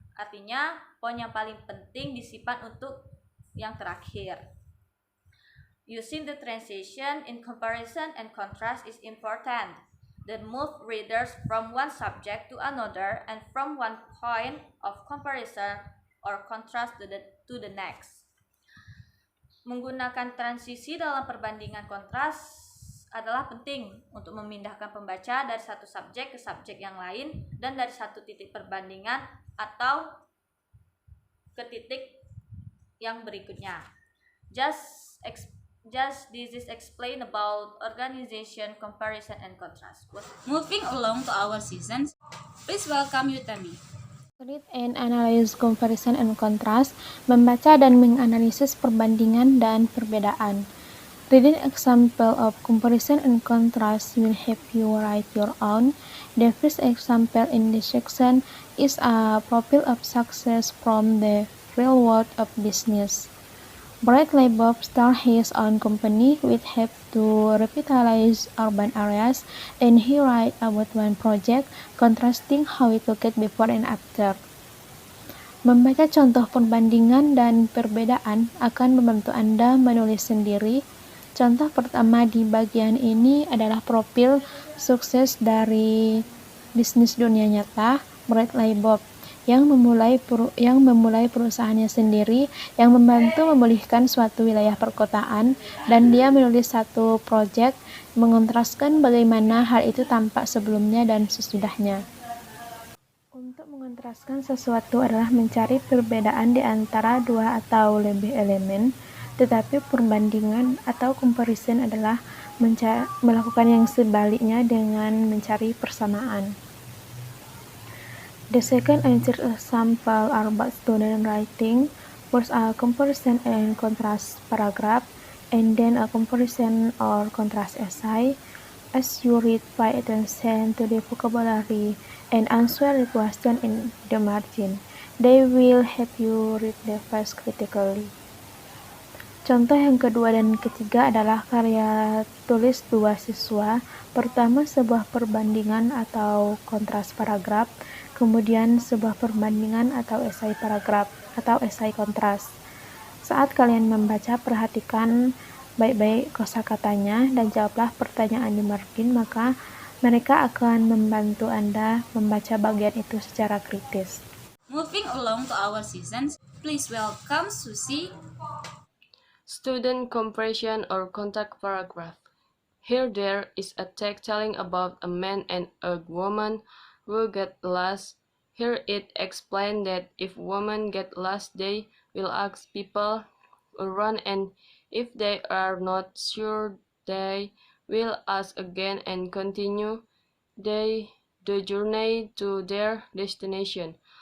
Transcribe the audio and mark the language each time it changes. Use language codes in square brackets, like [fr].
[id] Artinya, poin yang paling penting disimpan untuk yang terakhir. [en] Using the transition in comparison and contrast is important. That move readers from one subject to another and from one point of comparison or contrast to the next. [id] Menggunakan transisi dalam perbandingan kontras adalah penting untuk memindahkan pembaca dari satu subjek ke subjek yang lain dan dari satu titik perbandingan atau ke titik yang berikutnya. [en] Just this is explain about organization, comparison, and contrast. Moving along to our seasons, please welcome Utami. Read and analyze comparison and contrast, [id] membaca dan menganalisis perbandingan dan perbedaan. [en] Reading example of comparison and contrast will help you write your own. The first example in this section is a profile of success from the real world of business. Bradley Bob started his own company with help to revitalize urban areas, and he write about one project contrasting how it looked before and after. [id] Membaca contoh perbandingan dan perbedaan akan membantu Anda menulis sendiri. Contoh pertama di bagian ini adalah profil sukses dari bisnis dunia nyata, Bradley Bob, yang memulai perusahaannya sendiri yang membantu memulihkan suatu wilayah perkotaan, dan dia menulis satu proyek mengontraskan bagaimana hal itu tampak sebelumnya dan sesudahnya. Untuk mengontraskan sesuatu adalah mencari perbedaan di antara dua atau lebih elemen, tetapi perbandingan atau comparison adalah melakukan yang sebaliknya dengan mencari persamaan. [en] The second and third example are about student writing. First a comparison and contrast paragraph, and then a comparison or contrast essay. As you read, pay attention to the vocabulary and answer the question in the margin. They will help you read the text critically. [id] Contoh yang kedua dan ketiga adalah karya tulis dua siswa. Pertama, sebuah perbandingan atau kontras paragraf, kemudian sebuah perbandingan atau esai paragraf atau esai kontras. Saat kalian membaca, perhatikan baik-baik kosakatanya dan jawablah pertanyaan di margin, maka Mereka akan membantu Anda membaca bagian itu secara kritis. [en] Moving along to our sessions, please welcome Susie. Student comparison or contact paragraph. Here there is a text telling about a man and a woman who get lost. Here it explains that if women get lost, they will ask people around, and if they are not sure, they will ask again and continue the journey to their destination.